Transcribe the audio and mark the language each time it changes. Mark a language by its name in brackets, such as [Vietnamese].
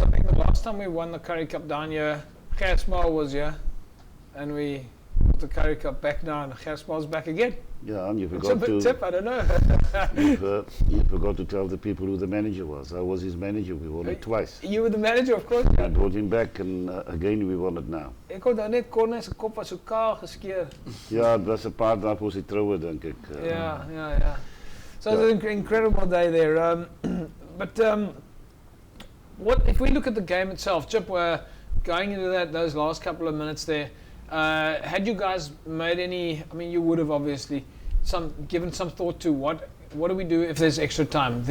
[English] I think the last time we won the Currie Cup down here, Gersmal was here, and we got the Currie Cup back now, and Gersmal's back again. Yeah, and you forgot Tip, I don't know. you forgot to tell the people who the manager was. I was his manager. We won it twice. You were the manager, of course. I brought him back, and again we won it now. [Afrikaans] Ek onthou net Corne se kop was so kaal geskeer. Ja, het was 'n paar dae voor sy troue, dink ek. [English] Yeah. So it was an incredible day there. But what if we look at the game itself? Chip, we're going into those last couple of minutes there. Had you guys made any? I mean, you would have obviously given some thought to what do we do if there's extra time?